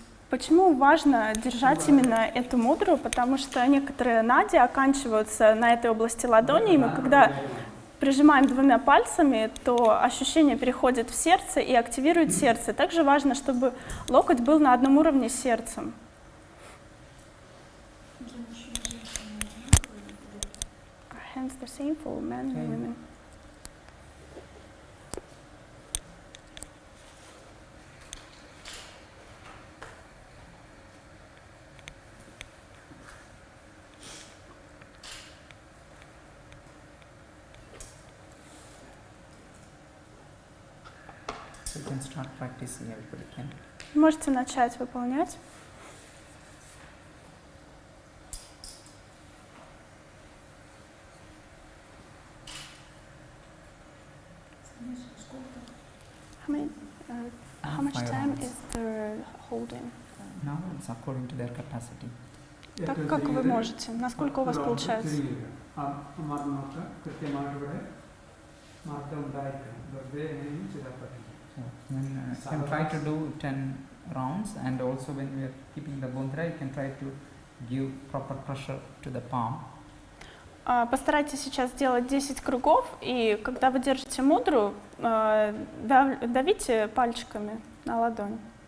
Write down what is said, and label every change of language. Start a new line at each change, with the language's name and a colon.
Russian: Почему важно держать именно эту мудру? Потому что некоторые нади оканчиваются на этой области ладони, и мы когда прижимаем двумя пальцами, то ощущение переходит в сердце и активирует сердце. Также важно, чтобы локоть был на одном уровне с сердцем.
English: Hands the same for men and women. So you can start practicing, everybody can.
Russian: Можете начать выполнять.
English: How much 5 time rounds. is the holding? Now it's according to their capacity.
Russian: Так как вы можете? Насколько у вас получается?
Malayalam: അമ്മമാർക്ക് കൃത്യമായിട്ട് ഇവിടെ മാറ്റം ഉണ്ടായിരിക്കണം വെറുതെ എങ്ങനെയും ചെയ്താൽ പറ്റില്ല.
English: So then you can try to do 10 rounds, and also when we are keeping the mudra, you can try to give proper pressure to the palm.
Russian: Постарайтесь сейчас сделать 10 кругов, и когда вы держите мудру, давите пальчиками на ладонь.